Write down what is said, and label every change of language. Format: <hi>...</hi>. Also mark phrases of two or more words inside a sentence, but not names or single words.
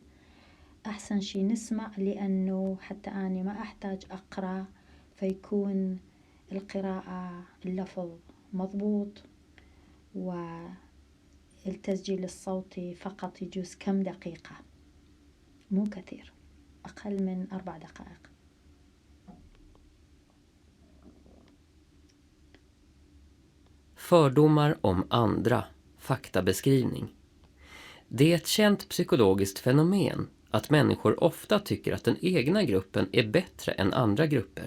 <ar>أحسن شي نسمع، لأنه حتى أنا ما أحتاج أقرأ، فيكون القراءة اللفظ مضبوط، والتسجيل الصوتي فقط يجوز كم دقيقة، مو كثير، أقل من 4 دقائق.</ar> <sv>Fördomar om andra, faktabeskrivning. Det är ett känt psykologiskt fenomen att människor ofta tycker att den egna gruppen är bättre än andra grupper.</sv>